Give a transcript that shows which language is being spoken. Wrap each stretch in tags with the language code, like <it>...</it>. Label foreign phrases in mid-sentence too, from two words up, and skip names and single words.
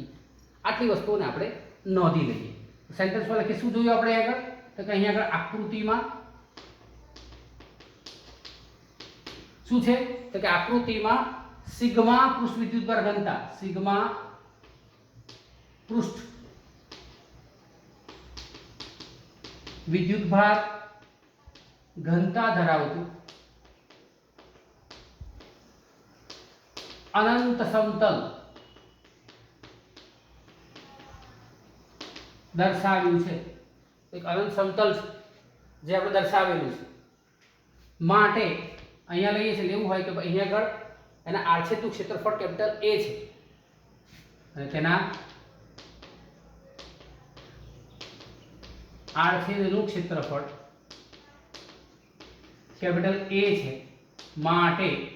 <gu>આટલી વસ્તુઓને આપણે નોંધી લઈએ। સેન્ટેન્સમાં લખી શું જોયું આપણે આગળ? તો કે અહીંયા આગળ આકૃતિમાં શું છે? તો કે આકૃતિમાં સિગ્મા પૃષ્ઠ વિદ્યુતભાર ઘનતા, સિગ્મા પૃષ્ઠ વિદ્યુતભાર ઘનતા ધરાવતું અનંત સમતલ દર્શાવ્યું છે। એક અનંત સમતલ જે આપણે દર્શાવેલું છે માટે અહીંયા લઈએ છીએ, લેવું હોય કે અહીંયા આગળ એના આડછેદનું ક્ષેત્રફળ</gu> <en>capital A</en> <gu>છે અને તેના આડછેદનું ક્ષેત્રફળ</gu> <en>capital A</en> <gu>છે માટે</gu>